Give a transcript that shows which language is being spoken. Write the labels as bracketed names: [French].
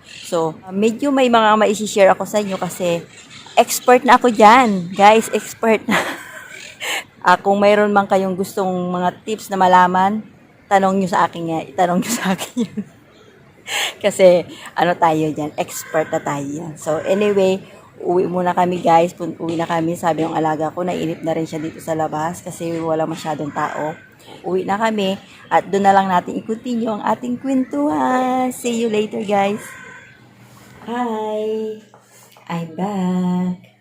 [Filipino] So, medyo may mga ma-share ako sa inyo kasi expert na ako dyan. Guys, expert na. Kung mayroon man kayong gustong mga tips na malaman, tanong nyo sa akin yun. Kasi, tayo dyan, expert na tayo yan. So, anyway, uwi muna kami guys. Uwi na kami, sabi ng alaga ko, nainip na rin siya dito sa labas kasi wala masyadong tao. Uwi na kami at doon na lang natin i-continue ang ating kwentuhan. [English] See you later guys. Hi! I'm back.